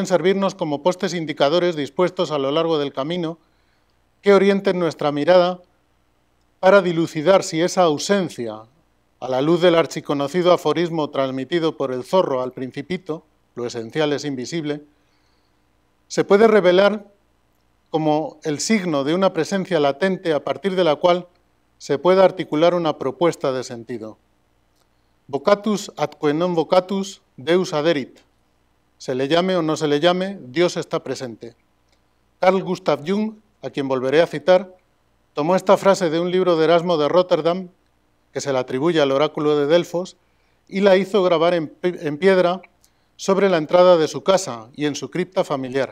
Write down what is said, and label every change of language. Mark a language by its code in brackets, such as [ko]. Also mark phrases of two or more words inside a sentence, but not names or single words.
[es] servirnos como postes indicadores dispuestos a lo largo del camino que orienten nuestra mirada para dilucidar si esa ausencia, a la luz del archiconocido aforismo transmitido por el zorro al Principito, lo esencial es invisible, se puede revelar como el signo de una presencia latente a partir de la cual se puede articular una propuesta de sentido. [la] Vocatus atque non vocatus, Deus aderit. [es] Se le llame o no se le llame, Dios está presente. Carl Gustav Jung, a quien volveré a citar, tomó esta frase de un libro de Erasmo de Rotterdam, que se le atribuye al oráculo de Delfos, y la hizo grabar en piedra sobre la entrada de su casa y en su cripta familiar.